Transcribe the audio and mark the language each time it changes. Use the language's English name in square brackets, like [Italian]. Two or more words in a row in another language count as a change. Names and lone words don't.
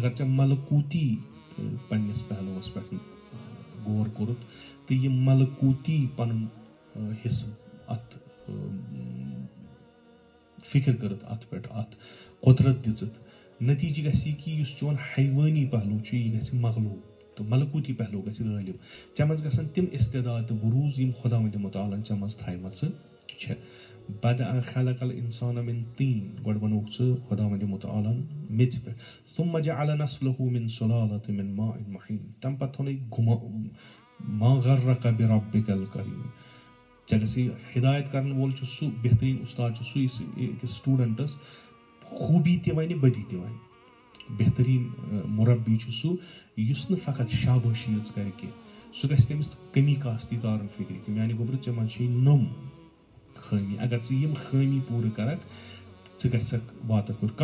[Kashmiri] اگر ژےٚ ملکوٗتی پننِس پہلوٗوس پٮ۪ٹھ غور کوٚرُتھ تہٕ یہِ ملکوٗتی پنُن حصہٕ اتھ فکر کٔرٕتھ اتھ پٮ۪ٹھ اتھ قۄدرت دِژٕتھ نتیٖجہٕ گژھِ یہِ کہِ یُس چون حیوٲنی پہلوٗ چھُ یہِ گژھِ مغلوٗب تہٕ ملکوٗتی پہلوٗ گژھِ غٲلب. ژےٚ منٛز گژھن تِم استعداد تہٕ بروٗز یِم خۄداوندِ مُتعالن ژےٚ منٛز تھایمژٕ چھےٚ. [Arabic] بدأ خلق الانسان من طین [Kashmiri] گۄڈٕ بنووُکھ ژٕ خۄداوندِ مُتعالن میژِ پٮ۪ٹھ. [Arabic] ثم جعل نسله من سلالة من ماء مهين [Kashmiri] تمہِ پتہٕ تھونٕے [Arabic] ما غرك بربك الكريم. [Kashmiri] ژےٚ گژھِ ہدایت کرن وول چھُ سُہ بہتریٖن اُستاد چھُ سُہ یُس أکِس سٹوٗڈنٹس خوٗبی تہِ وَنہِ بدی تہِ وَنہِ. بہتریٖن مُربی چھُ سُہ یُس نہٕ فقط شابٲشی یٲژ کرِ کینٛہہ سُہ گژھِ تٔمِس کمی کاستی تارُن فکرِ کہِ میانہِ گوٚبرٕ ژےٚ منٛز چھے نوٚم خٲمی اگر ژٕ یِم خٲمی پوٗرٕ کرکھ ژٕ گژھکھ واتکھ کُن.